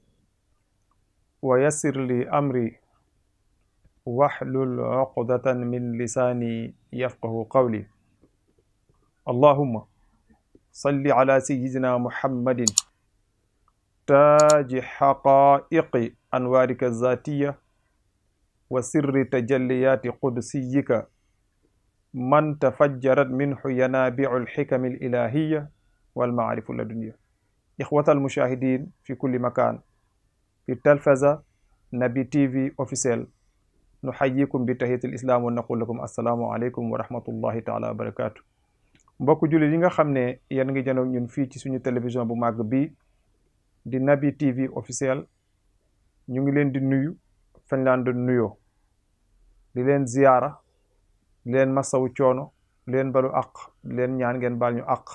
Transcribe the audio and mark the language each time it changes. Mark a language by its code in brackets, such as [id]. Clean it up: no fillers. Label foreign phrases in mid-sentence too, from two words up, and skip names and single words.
[ar] ويسر لي أمري واحلل عقدة من لساني يفقه قولي اللهم صل على سيدنا محمد تاج حقائق أنوارك الذاتية وسر تجليات قدسيك من تفجرت منه ينابيع الحكم الإلهية والمعارف اللدنية. إخوة المشاهدين في كل مكان في التلفزة نبي تي في أوفيسيال نحييكم بتحية الإسلام ونقول لكم السلام عليكم ورحمة الله تعالى وبركاته. [wo] mbokk jullit yi nga xam ne yéen ngi janoog ñun fii ci suñu télévision bu màgg bi di Naby TV officiel ñu ngi leen di nuyu fañ laan doon nuyoo di leen ziyaara di leen masawu coono di leen balu àq di leen ñaan ngeen baal ñu àq